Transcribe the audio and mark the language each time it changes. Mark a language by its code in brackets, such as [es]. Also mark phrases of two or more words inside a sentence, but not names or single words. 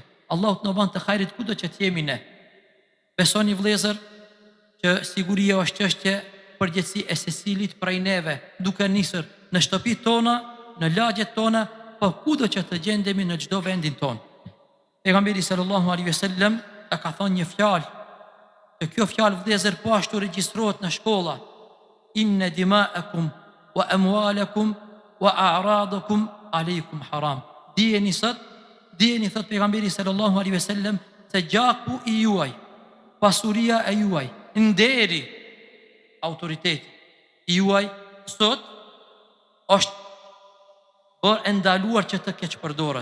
[sq] Allahu të na bën të hajrit kudo që të jemi ne. Besoni vëllezër që siguria është çështje përgjegjësi e secilit prej neve, duke nisur në shtëpitë tona, në lagjet tona, po kudo që të gjendemi në çdo vendin ton. Pejgamberi [ar] صلى الله عليه وسلم [sq] e ka thënë një fjalë, që kjo fjalë vëllezër po ashtu regjistrohet në shkolla: [ar] إن دماءكم وأموالكم وأعراضكم عليكم حرام. [sq] Dijeni thot pejgamberi [ar] صلى الله عليه وسلم, [sq] se gjaku i juaj, pasuria e juaj, nderi, autoriteti i juaj sot është bërë ndaluar që të keq përdoret.